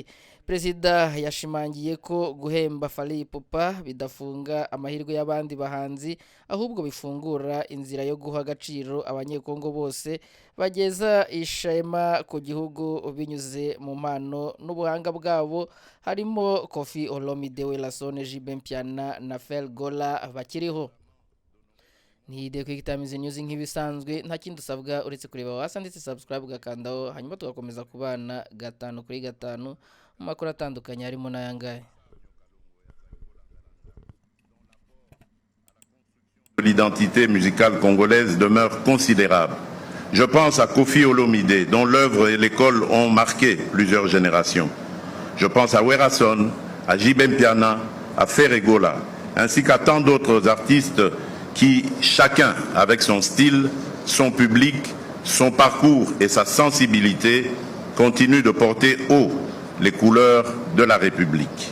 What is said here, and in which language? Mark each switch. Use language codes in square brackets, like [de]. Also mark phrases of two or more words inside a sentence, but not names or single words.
[rw] Perezida yashimangiye ko guhemba Fally Ipupa bidafunga amahirwe y'abandi bahanzi ahubwo bifungura inzira yo guha agaciro abanyekongo bose bageza ishema ku gihugu binyuze mu mpano n'ubuhanga bwabo harimo Koffi Olomide Werasone, Jibe Mpiana na Fergola bakiriho. Nihide kwitamiza news nk'ibisanzwe nta kindi usabwa uretse kureba wasa ndetse subscribe ugakandaho hanyuma tugakomeza kubana 5 kuri 5 makuru atandukanye harimo n'ayangaye. [fr] L'identité musicale congolaise demeure considérable. Je pense à Koffi Olomide, dont l'œuvre et l'école ont marqué plusieurs générations. Je pense à Werasone, à Jibe Mpiana, à Fergola, ainsi qu'à tant d'autres artistes qui, chacun avec son style, son public, son parcours et sa sensibilité, continuent de porter haut les couleurs de la République.